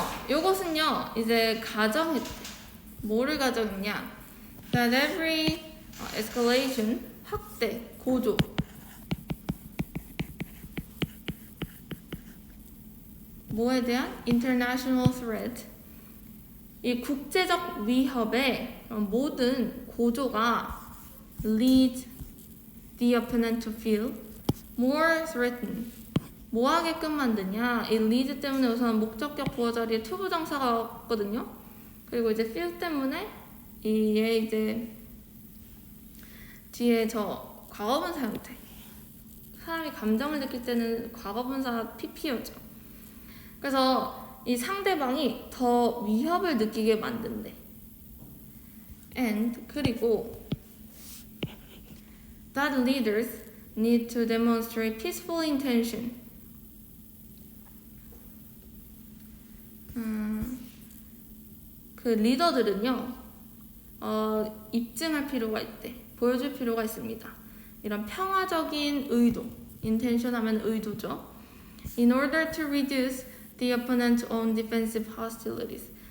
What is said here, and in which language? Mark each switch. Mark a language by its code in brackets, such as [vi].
[ko] 요것은요 이제 가정했대. 뭐를 가정했냐? [en] That every escalation, [ko] 확대, 고조, 뭐에 대한? [en] International threat, [ko] 이 국제적 위협의 모든 고조가 [en] lead the opponent to feel more threatened. [ko] 뭐 하게끔 만드냐? 이 lead 때문에 우선 목적격 보어 자리에 to 부정사가 왔거든요. 그리고 이제 feel 때문에 얘 이제 뒤에 저 과거분사 형태. 사람이 감정을 느낄 때는 과거분사 pp였죠. 그래서 이 상대방이 더 위협을 느끼게 만든대. [en] And [ko] 그리고 [en] that leaders need to demonstrate peaceful intention. [ko] 그 리더들은요, 입증할 필요가 있대. 보여줄 필요가 있습니다. 이런 평화적인 의도, intention 하면 의도죠. [en] In order to reduce the opponent's own defensive hostilities.